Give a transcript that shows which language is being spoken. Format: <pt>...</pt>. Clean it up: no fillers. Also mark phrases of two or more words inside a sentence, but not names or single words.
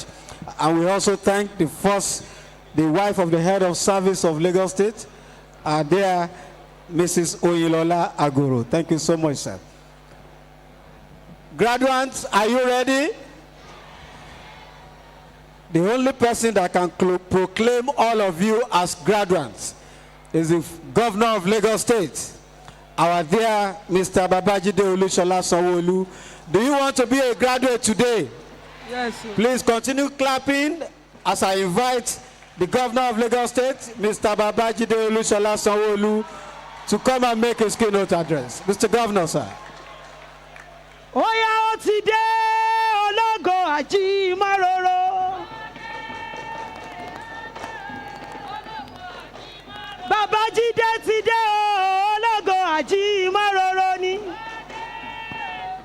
<en>And we also thank the wife of the head of service of Lagos State, dear Mrs. Oyilola Aguru. Thank you so much, sir. Graduates, are you ready? The only person that can proclaim all of you as graduates is the governor of Lagos State, our dear Mr. Babajide Olushola Sanwo-Olu. Do you want to be a graduate today? Yes, sir. Please continue clapping as I invite the governor of Lagos State, Mr. Babajide Olushola Sanwo-Olu, to come and make his keynote address. Mr. Governor, sir.</en> <yo>Oya ó ti dé ológo àjímọ́ròrò. Babajide ti dé ológo àjímọ́ròrò ni.</yo>